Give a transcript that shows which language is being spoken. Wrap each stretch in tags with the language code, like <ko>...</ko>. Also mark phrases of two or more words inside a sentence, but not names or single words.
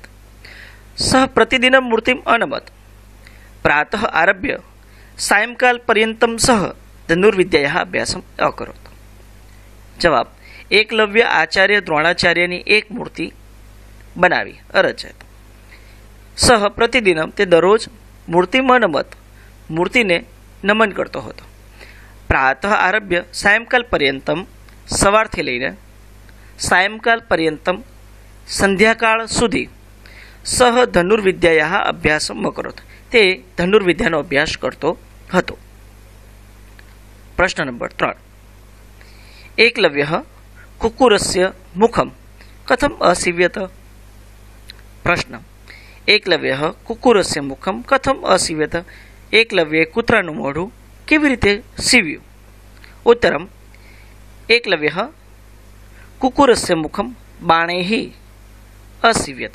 <sa>सः प्रतिदिनं मूर्तिम् अनमत्। प्रातः आरभ्य सायंकालपर्यन्तं सः धनुर्विद्यायाः अभ्यासम् अकरोत्।</sa> <gu>જવાબ: એકલવ્ય આચાર્ય દ્રોણાચાર્યની એક મૂર્તિ બનાવી, अरचयत्।</gu> <sa>सह प्रतिदिनं</sa> <gu>તે દરરોજ મૂર્તિમાં નમત, મૂર્તિને નમન કરતો હતો।</gu> <sa>प्रातः आरभ्य सायंकाल पर्यंतम,</sa> <gu>સવારથી લઈને સાયંકાલ પર્યંતમ સંધ્યાકાળ સુધી</gu> <sa>सह धनुर्विद्यायाः अभ्यासम् अकरोत्।</sa> <gu>તે ધનુર્વિદ્યાનો અભ્યાસ કરતો હતો। પ્રશ્ન નંબર 3।</gu> <sa>एकलव्यः कुक्कुरस्य मुखं कथम् असीव्यत? प्रश्न: एकलव्यः कुक्कुरस्य मुखं कथम् असीव्यत?</sa> <gu>એકલવ્યે કૂતરાનું મોઢું કેવી રીતે સીવ્યું?</gu> <sa>उत्तरम्: एकलव्यः कुक्कुरस्य मुखं बाणैः असीव्यत।</sa>